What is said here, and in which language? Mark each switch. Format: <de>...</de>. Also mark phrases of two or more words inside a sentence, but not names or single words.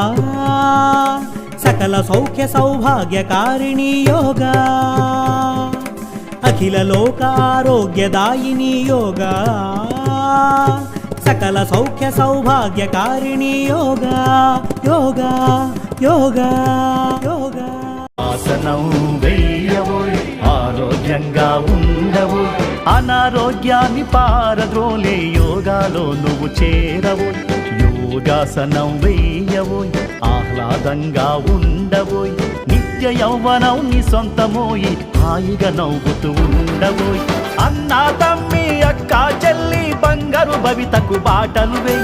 <sa>सकल सौख्य सौभाग्यकारिणी योगा अखिल लोक आरोग्यदायिनी योगा सकल सौख्य सौभाग्यकारिणी योगा योगा योगा योगा</sa> <te>ఆసనం వెయ్యవోయ్ ఆరోగ్యంగా ఉండవు అనారోగ్యాన్ని పారద్రోలే యోగాలో నువ్వు చేరవోయ్ యోగాసనం వెయ్యవోయ్ ఆహ్లాదంగా ఉండవోయ్ నిత్య యౌవనం నీ సొంతమోయి హాయిగా నవ్వుతూ ఉండవోయ్ అన్నా తమ్మి అక్క చెల్లి బంగారు భవితకు బాటలు వేయి.</te>